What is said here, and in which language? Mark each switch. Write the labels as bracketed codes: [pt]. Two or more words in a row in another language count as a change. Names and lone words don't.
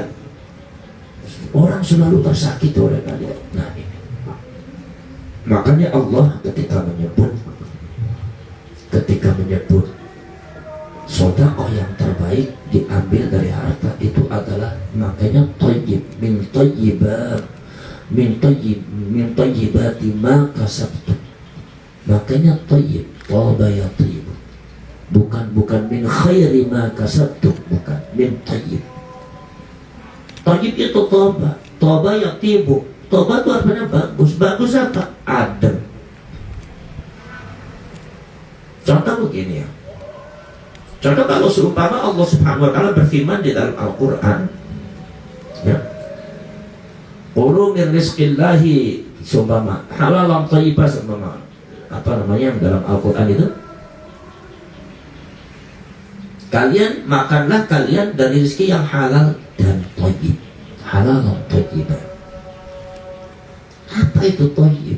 [id] Orang selalu tersakiti oleh kalian. Nah ini. Makanya Allah ketika menyebut sedekah yang terbaik diambil dari harta itu adalah, makanya [ar] طيب من طيبات ما كسبتم. Makanya طيب، طاب يطيب. Bukan من خير ما كسبتم, bukan, من طيب. Thayyib itu طاب يطيب. [id] Thaba itu artinya bagus. Bagus apa? Adem. Contoh begini ya. Contoh kalau seumpama Allah [ar] سبحانه وتعالى [id] berfirman di dalam Al-Qur'an, ya. [ar] كلوا من رزق الله, [id] seumpama [ar] حلالا طيبة, [id] seumpama apa namanya yang dalam Al-Qur'an itu? Kalian makanlah kalian dari rezeki yang halal dan thayyib. Halal dan thayyib. Apa itu thayyib?